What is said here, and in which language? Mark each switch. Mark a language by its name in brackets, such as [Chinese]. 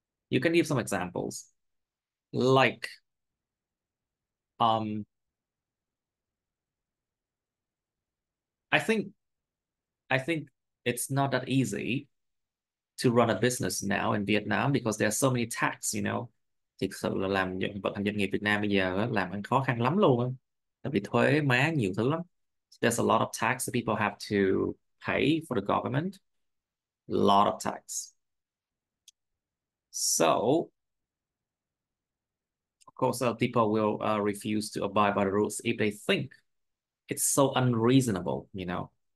[English] You can give some examples. Like, I think it's not that easy to run a business now in Vietnam because there are so many tax. [Vietnamese] Thực sự là làm vận hành doanh nghiệp Việt Nam bây giờ á, làm ăn khó khăn lắm luôn á, tại vì thuế má nhiều thứ lắm. [English] There's a lot of tax that people have to pay for the government. Lot of tax. So, of course, people will refuse to abide by the rules if they think it's so unreasonable, you know.